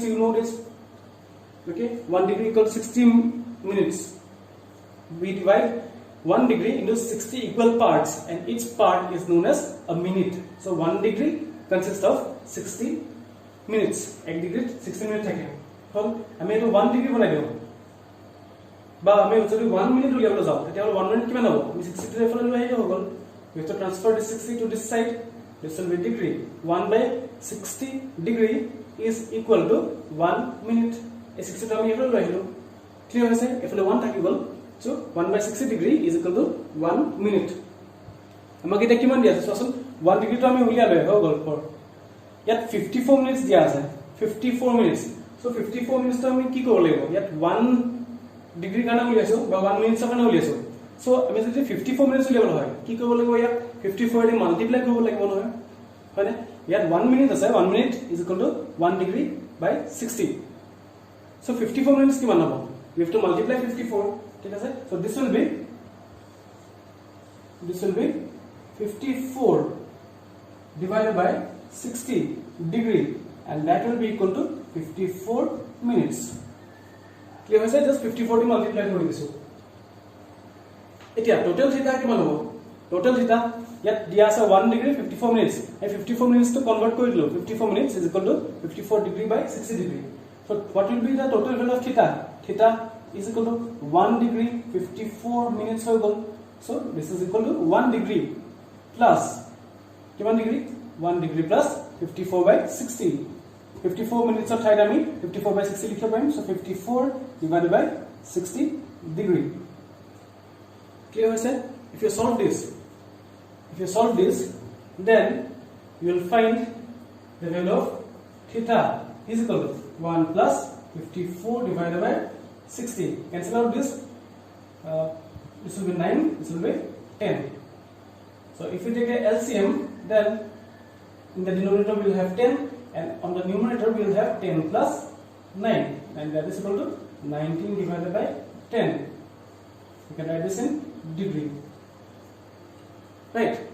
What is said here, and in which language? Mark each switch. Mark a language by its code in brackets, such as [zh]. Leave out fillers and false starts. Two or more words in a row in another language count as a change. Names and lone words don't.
[en] You know this. Okay, 1 degree equal to 60 minutes. We divide 1 degree into 60 equal parts, and each part is known as a minute. So 1 degree consists of 60 minutes. 1 degree 60 minutes [as] থাকে. হল আমি এটো 1 ডিগ্ৰী বনাই দিও বা আমি যদি 1 মিনিট উলিয়াবলৈ যাও তেতিয়া 1 মিনিট কিমান হ'ব আমি 60 টু এফালে লৈ আহিলে হৈ গল [en] we have to transfer this 60 to this side this will be degree 1 by 60 degree is equal to 1 minute [as] এই 60 টো আমি এফালে লৈ আহিলো ক্লিয়াৰ হৈছে এফালে 1 থাকি গল [en] so 1 by 60 degree is [as] equal to 1 minute আমাক এটা কিমান দিয়া আছে চোৱাচোন 1 ডিগ্ৰী টো আমি উলিয়ালে হৈ গল ফৰ ইয়াত 54 মিনিটস দিয়া আছে 54 মিনিটস so 54 মিনিটস টো আমি কি কৰিব লাগিব ইয়াত 1 ডিগ্ৰী কাৰণে উলিয়াইছো বা 1 মিনিটৰ কাৰণে উলিয়াইছো so আমি যদি 54 মিনিটস উলিয়াবলৈ হয় কি কৰিব লাগিব ইয়াত 54 দি মাল্টিপ্লাই কৰিব লাগিব নহয় হয়নে ইয়াত 1 মিনিট আছে 1 মিনিট [en] is equal to 1 degree by 60 [as] so 54 minutes কিমান হ'ব [en] we have to multiply 54 [as] ঠিক আছে [en] so this will be 54 divided by 60 degree and that will be equal to 54 minutes clear হৈছে just 54 [as] দি multiply কৰি দিছো এতিয়া [en] total theta কিমান হ'ব total theta yet dia আছে 1 degree 54 minutes and 54 minutes to convert কৰি দিলো 54 minutes is equal to 54 degree by 60 degree so what will be the total value of theta theta is equal to 1 degree 54 minutes [as] হৈ গল [en] so this is equal to 1 degree plus কিমান degree 1 degree plus 54 by 60 54 minutes of theta আমি 54 by 60 লিখিব পাৰিম so 54 divided by 60 degree clear হৈছে if you solve this then you will find the value of theta is equal to 1 plus 54 divided by 60 cancel out this this will be 9 this will be 10 so if you take a LCM then in the denominator we will have 10 and on the numerator we will have 10 plus 9 and that is equal to 19 divided by 10 you can write this in degree right